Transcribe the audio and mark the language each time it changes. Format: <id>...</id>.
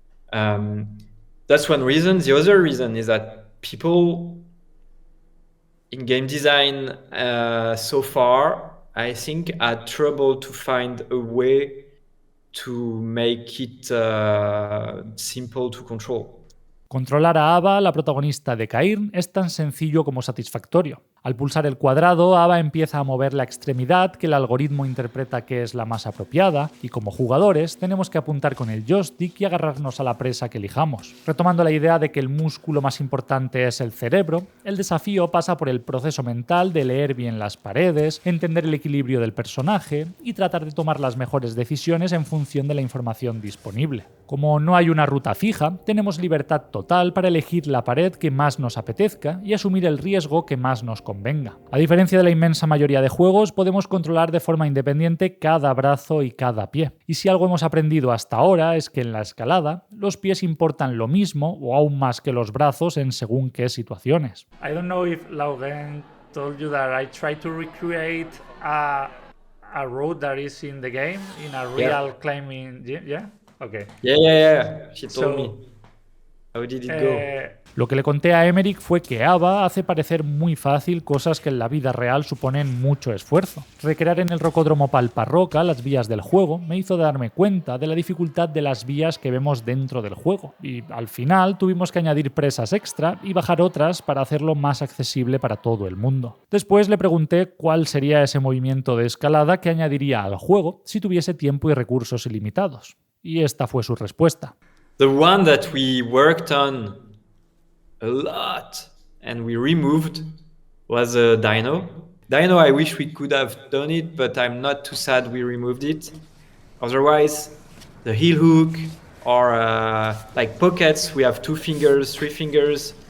<en>That's one reason. The other reason is that people in game design so far, I think, had trouble to find a way to make it simple to control.</en> <es>Controlar a Ava, la protagonista de Cairn, es tan sencillo como satisfactorio. Al pulsar el cuadrado, Ava empieza a mover la extremidad que el algoritmo interpreta que es la más apropiada, y como jugadores tenemos que apuntar con el joystick y agarrarnos a la presa que elijamos. Retomando la idea de que el músculo más importante es el cerebro, el desafío pasa por el proceso mental de leer bien las paredes, entender el equilibrio del personaje y tratar de tomar las mejores decisiones en función de la información disponible. Como no hay una ruta fija, tenemos libertad total para elegir la pared que más nos apetezca y asumir el riesgo que más nos convenga. A diferencia de la inmensa mayoría de juegos, podemos controlar de forma independiente cada brazo y cada pie. Y si algo hemos aprendido hasta ahora es que en la escalada, los pies importan lo mismo o aún más que los brazos en según qué situaciones.</es> <en>I don't know if Lauren told you that I tried to recreate a road that is in the game in a real climbing gym, yeah? Okay. Yeah. She told me. How did it go?</en> <es>Lo que le conté a Emeric fue que Ava hace parecer muy fácil cosas que en la vida real suponen mucho esfuerzo. Recrear en el rocódromo Palparroca las vías del juego me hizo darme cuenta de la dificultad de las vías que vemos dentro del juego, y al final tuvimos que añadir presas extra y bajar otras para hacerlo más accesible para todo el mundo. Después le pregunté cuál sería ese movimiento de escalada que añadiría al juego si tuviese tiempo y recursos ilimitados. Y esta fue su respuesta.</es> <en>The one that we worked on a lot and we removed was a Dino. Dino, I wish we could have done it, but I'm not too sad we removed it. Otherwise, the heel hook or like pockets, we have 2 fingers, 3 fingers.</en>